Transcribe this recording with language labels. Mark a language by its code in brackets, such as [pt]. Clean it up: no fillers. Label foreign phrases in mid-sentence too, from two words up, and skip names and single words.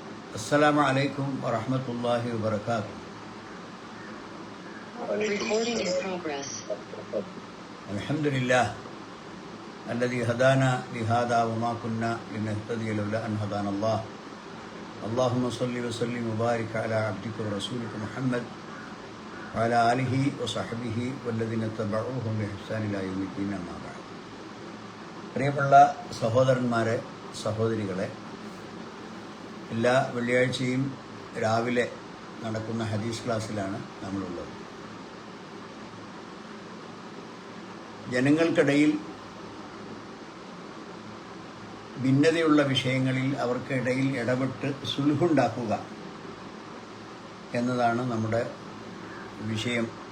[ar] السلام عليكم ورحمة الله وبركاته. [en] Recording in progress. [ar] الحمد لله الذي هدانا لهذا وما كنا لنهتدي لولا أن هدانا الله. اللهم صل وسلم وبارك على عبدك ورسولك محمد وعلى آله وصحبه والذين اتبعوهم بإحسان إلى يوم الدين أما بعد. [ml] പ്രിയപ്പെട്ട സഹോദരന്മാരെ, സഹോദരികളെ, എല്ലാ വെള്ളിയാഴ്ചയും രാവിലെ നടക്കുന്ന ഹദീസ് ക്ലാസ്സിലാണ് നമ്മളുള്ളത്. ജനങ്ങൾക്കിടയിൽ ഭിന്നതയുള്ള വിഷയങ്ങളിൽ അവർക്കിടയിൽ ഇടപെട്ട് സുൽഹുണ്ടാക്കുക എന്നതാണ് നമ്മുടെ വിഷയം.